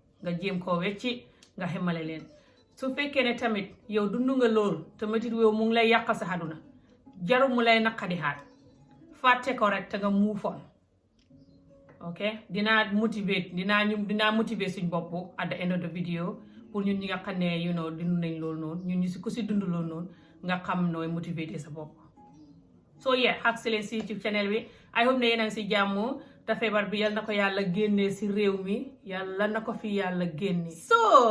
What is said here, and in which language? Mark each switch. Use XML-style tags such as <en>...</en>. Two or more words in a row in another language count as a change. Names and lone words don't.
<wo>nga jéem koo wecci nga xemale leen su fekkee ne tamit yow dund nga lool te metit woowu mu ngi lay yàqal sa àdduna jaru mu lay naqadi xaat fàtte ko rek te nga muufoon ok dinaa motiver suñ bopp</wo> <en>at the end of the video</en> <wo>pour ñun ñi nga xam ne dund nañ loolu noonu ñun ñu si ku si dund loolu noonu nga xam nooy motiver sa bopp so xag si leen si YouTube channel bi</wo> <en>I hope</en> <wo>ne yéen a ngi si jàmm te feebar bi yal na ko yàlla génnee si réew mi yàlla na ko fi yàlla génne so</wo>